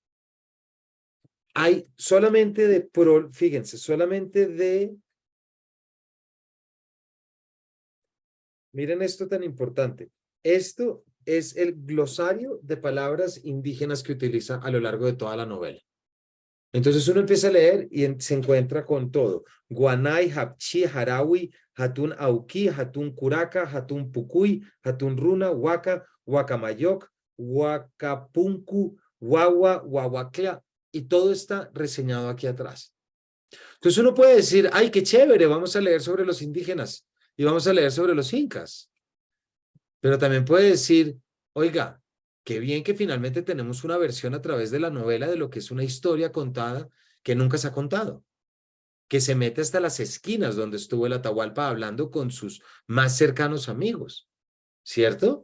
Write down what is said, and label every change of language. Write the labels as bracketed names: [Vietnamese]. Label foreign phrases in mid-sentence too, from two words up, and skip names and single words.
[Spanish] Hay solamente fíjense, solamente miren esto tan importante. Esto es el glosario de palabras indígenas que utiliza a lo largo de toda la novela. Entonces uno empieza a leer y se encuentra con todo. [Quechua] Guanay, Hapchi, Harawi, Hatun Auki, Hatun Curaca, Hatun Pucuy, Hatun Runa, Huaca, Huacamayoc, Huacapuncu, Huahua, Huahuacla, [Spanish] y todo está reseñado aquí atrás. Entonces uno puede decir, ay, qué chévere, vamos a leer sobre los indígenas y vamos a leer sobre los incas. Pero también puede decir, oiga, qué bien que finalmente tenemos una versión a través de la novela de lo que es una historia contada que nunca se ha contado, que se mete hasta las esquinas donde estuvo el Atahualpa hablando con sus más cercanos amigos, ¿cierto?